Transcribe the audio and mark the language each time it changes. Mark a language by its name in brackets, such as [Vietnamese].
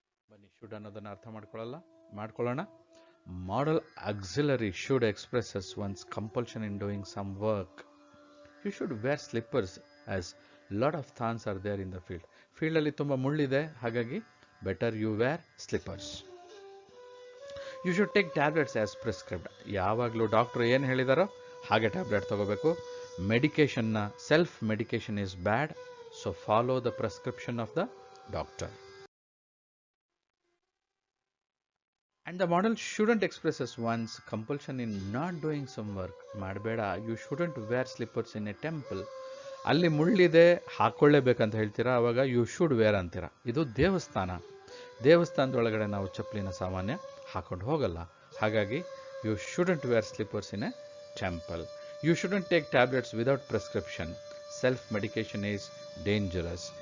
[Kannada] ಬನ್ನಿ ಶುಡ್ ಅನ್ನೋದನ್ನು ಅರ್ಥ ಮಾಡ್ಕೊಳ್ಳೋಣ. [English] Model auxiliary should expresses one's compulsion in doing some work. You should wear slippers as lot of thorns are there in the field. Field [Kannada] ಅಲ್ಲಿ ತುಂಬ ಮುಳ್ಳಿದೆ, ಹಾಗಾಗಿ [English] Better you wear slippers. You should take tablets as prescribed. [Kannada] ಯಾವಾಗಲೂ doctor ಏನು ಹೇಳಿದಾರೋ ಹಾಗೆ tablet ತಗೋಬೇಕು. [English] ಮೆಡಿಕೇಶನ್ನ self medication is bad, so follow the prescription of the doctor. And the model shouldn't expresses one's compulsion in not doing some work. [Kannada] ಮಾಡಬೇಡ. [English] You shouldn't wear slippers in a temple. [Kannada] ಅಲ್ಲಿ ಮುಳ್ಳಿದೆ ಹಾಕ್ಕೊಳ್ಳೇಬೇಕಂತ ಹೇಳ್ತೀರಾ, ಅವಾಗ [English] you should wear [Kannada] ಅಂತೀರಾ. ಇದು ದೇವಸ್ಥಾನದೊಳಗಡೆ ನಾವು ಚಪ್ಪಲಿನ ಸಾಮಾನ್ಯ ಹಾಕೊಂಡು ಹೋಗಲ್ಲ, ಹಾಗಾಗಿ [English] You shouldn't wear slippers in a temple. You shouldn't take tablets without prescription. Self medication is dangerous.